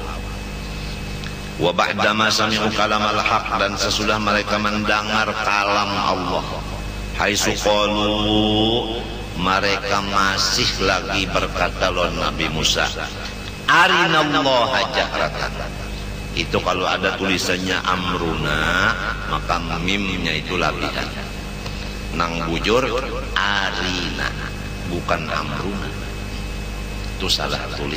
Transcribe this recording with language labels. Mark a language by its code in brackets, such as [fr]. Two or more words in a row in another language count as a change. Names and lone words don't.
[ar] Wa ba'dama sami'u kalamal haq, [bjn] dan sesudah mereka mendengar kalam Allah. [ar] Haitsu qalu, [bjn] mereka masih lagi berkata lawan Nabi Musa, [ar] arinallaha jahratan. [bjn] Itu kalau ada tulisannya amruna maka mimnya itu labihan. Nang bujur arina bukan amruna, itu salah tulis.